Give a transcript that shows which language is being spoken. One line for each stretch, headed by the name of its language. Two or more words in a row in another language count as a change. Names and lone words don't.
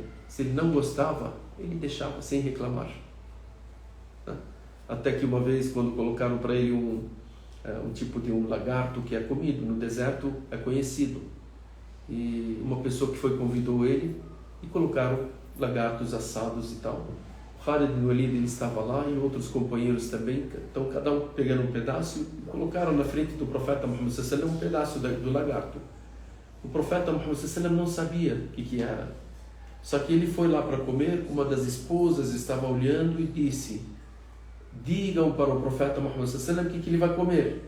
Portuguese: Se ele não gostava, ele deixava sem reclamar. Até que uma vez, quando colocaram para ele um tipo de um lagarto que é comido no deserto, é conhecido, e uma pessoa que convidou ele, e colocaram lagartos assados e tal. Khalid ibn Walid, ele estava lá, e outros companheiros também. Então cada um pegando um pedaço e colocaram na frente do profeta Muhammad sallam um pedaço do lagarto. O profeta Muhammad sallam não sabia o que era. Só que ele foi lá para comer, uma das esposas estava olhando e disse: digam para o profeta Muhammad sallam o que ele vai comer.